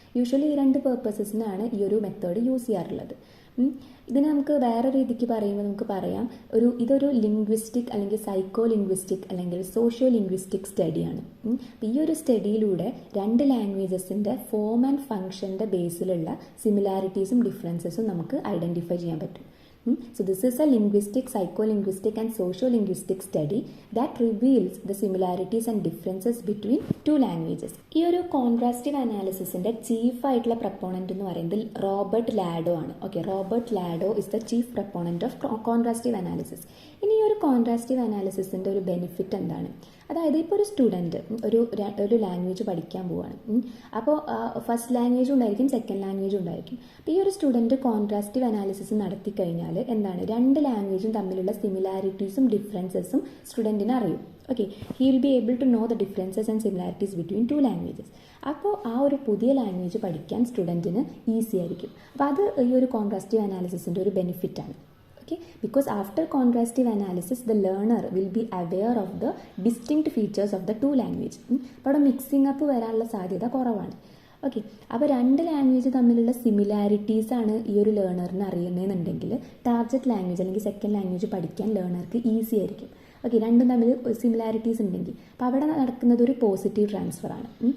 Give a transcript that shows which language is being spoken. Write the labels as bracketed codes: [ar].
[ml] Usually ഈ 2 പേർപ്പസസിനാണ് ഈ ഒരു മെത്തേഡ് യൂസ് ചെയ്യാറുള്ളത്. ഇതിന് നമുക്ക് വേറെ രീതിക്ക് പറയുമ്പോൾ നമുക്ക് പറയാം, ഇതൊരു ലിംഗ്വിസ്റ്റിക് അല്ലെങ്കിൽ സൈക്കോ ലിംഗ്വിസ്റ്റിക് അല്ലെങ്കിൽ സോഷ്യോ ലിംഗ്വിസ്റ്റിക് സ്റ്റഡിയാണ്. ഈ ഒരു സ്റ്റഡിയിലൂടെ 2 ലാംഗ്വേജസിൻ്റെ ഫോം ആൻഡ് ഫങ്ഷൻ്റെ ബേസിലുള്ള സിമിലാരിറ്റീസും ഡിഫറൻസസും നമുക്ക് ഐഡൻറ്റിഫൈ ചെയ്യാൻ പറ്റും. [en] So this is a linguistic, psycholinguistic and sociolinguistic study that reveals the similarities and differences between two languages. [ml] ഈ ഒരു കോൺട്രാസ്റ്റീവ് അനാലിസിസിന്റെ ചീഫ് ആയിട്ടുള്ള പ്രപ്പോണന്റ് എന്ന് പറയുന്നത് റോബർട്ട് ലാഡോ ആണ്. [en] Okay, Robert Lado is the chief proponent of contrastive analysis. [ml] ഇനി ഈ ഒരു കോൺട്രാസ്റ്റീവ് അനാലിസിസിന്റെ ഒരു ബെനിഫിറ്റ് എന്താണ്? അതായത് ഇപ്പോൾ ഒരു സ്റ്റുഡൻറ്റ് ഒരു ലാംഗ്വേജ് പഠിക്കാൻ പോവുകയാണ്. അപ്പോൾ ഫസ്റ്റ് ലാംഗ്വേജും ഉണ്ടായിരിക്കും, സെക്കൻഡ് ലാംഗ്വേജും ഉണ്ടായിരിക്കും. അപ്പോൾ ഈ ഒരു സ്റ്റുഡൻറ്റ് കോൺട്രാസ്റ്റീവ് അനാലിസിസ് നടത്തി കഴിഞ്ഞാൽ എന്താണ്, രണ്ട് ലാംഗ്വേജും തമ്മിലുള്ള സിമിലാരിറ്റീസും ഡിഫറൻസസും സ്റ്റുഡൻറ്റിന് അറിയും. [en] Okay, he will be able to know the differences and similarities between two languages. [ml] അപ്പോൾ ആ ഒരു പുതിയ ലാംഗ്വേജ് പഠിക്കാൻ സ്റ്റുഡൻറ്റിന് ഈസി ആയിരിക്കും. അപ്പോൾ അത് ഈ ഒരു കോൺട്രാസ്റ്റീവ് അനാലിസിസിൻ്റെ ഒരു ബെനിഫിറ്റാണ്. [en] Because after contrastive analysis the learner will be aware of the distinct features of the two language. [ml] അപ്പോൾ അവിടെ മിക്സിംഗ് അപ്പ് വരാനുള്ള സാധ്യത കുറവാണ്. ഓക്കെ, അപ്പോൾ രണ്ട് ലാംഗ്വേജ് തമ്മിലുള്ള സിമിലാരിറ്റീസ് ആണ് ഈ ഒരു ലേണറിന് അറിയുന്നതെന്നുണ്ടെങ്കിൽ ടാർഗറ്റ് ലാംഗ്വേജ് അല്ലെങ്കിൽ സെക്കൻഡ് ലാംഗ്വേജ് പഠിക്കാൻ ലേണർക്ക് ഈസി ആയിരിക്കും. ഓക്കെ, രണ്ടും തമ്മിൽ സിമിലാരിറ്റീസ് ഉണ്ടെങ്കിൽ അപ്പോൾ അവിടെ നടക്കുന്നത് ഒരു പോസിറ്റീവ് ട്രാൻസ്ഫർ ആണ്.